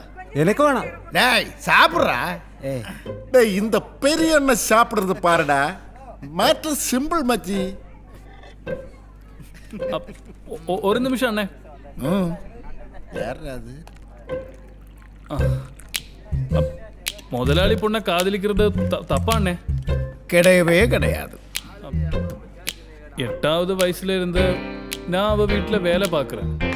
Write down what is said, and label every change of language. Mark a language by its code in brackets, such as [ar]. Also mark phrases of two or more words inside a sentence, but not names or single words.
[ta] எனக்கு வேணாம். டேய் சாப்பிட்றா. டேய் இந்த பெரிய அண்ணன் சாப்பிடுறது பாருடா. [en] matter simple [ta] மச்சி. [ml] ഒരു നിമിഷം അണ്ണേ. [ta] யாரா அது? முதலாளி பொண்ணை காதலிக்கிறது தப்பாண்ணே? கிடையவே கிடையாது. 8வது வயசுல இருந்து நான் அவ வீட்டில் வேலை பார்க்குறேன்.